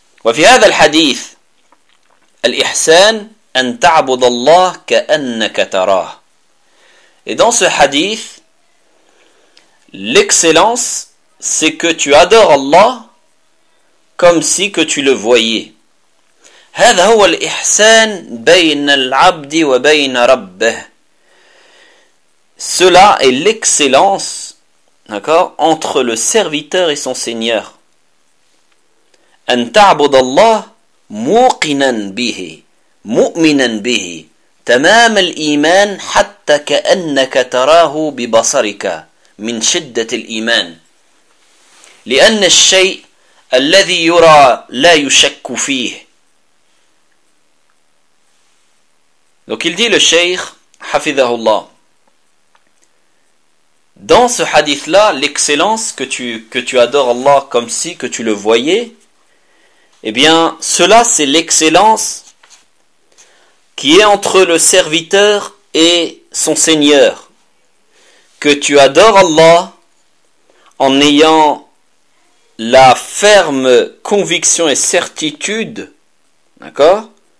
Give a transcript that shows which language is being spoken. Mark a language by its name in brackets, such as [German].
[Arabic] Wa fi hadha al-hadith al-ihsan an ta'bud Allah ka'annaka tarah. [French] Et dans ce hadith, l'excellence, c'est que tu adores Allah comme si que tu le voyais. [Arabic] هذا هو الإحسان بين العبد وبين ربه. [French] Cela est l'excellence, d'accord, entre le serviteur et son seigneur. [Arabic] أن تعبد الله موقنا به مؤمنا به تمام الإيمان حتى كأنك تراه ببصرك من شدة الإيمان. لأن الشيء الذي يرى لا يشك فيه. [French] Donc il dit le Cheikh Hafidhahullah, dans ce hadith là l'excellence, que tu adores Allah comme si que tu le voyais, eh bien cela c'est l'excellence qui est entre le serviteur et son seigneur, que tu adores Allah en ayant la ferme conviction et certitude, d'accord,